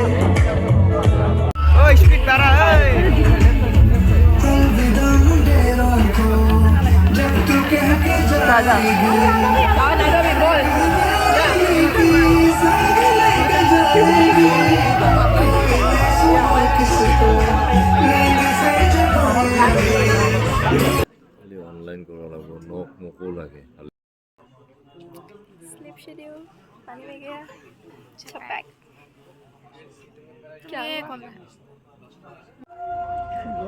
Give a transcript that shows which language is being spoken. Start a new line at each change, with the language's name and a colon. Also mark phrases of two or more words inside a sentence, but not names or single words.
Hindi: अलविदा मुंडेरों को जब तू कह के जाएगी किसको नींद से जगाएगी
Assamese: অনলাইন কৰা লাগিব নখ মোকো লাগে
English: sleep schedule
Hindi: पानी में गया चलो पैक क्या